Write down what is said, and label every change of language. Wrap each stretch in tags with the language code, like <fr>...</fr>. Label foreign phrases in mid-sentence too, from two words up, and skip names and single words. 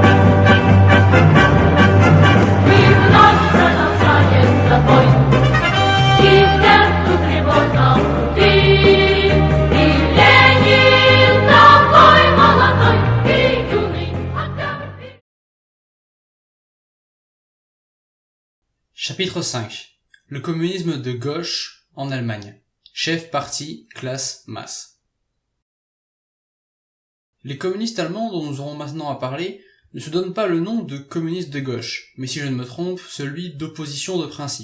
<ru>И вновь продолжается бой, и сердцу тревожно ты. И Ленин такой молодой, и юный октябрь.</ru> <fr>Chapitre 5. Le communisme de gauche en Allemagne. Chef, parti, classe, masse. Les communistes allemands dont nous aurons maintenant à parler ne se donnent pas le nom de communistes de gauche, mais si je ne me trompe, celui d'opposition de principe.</fr>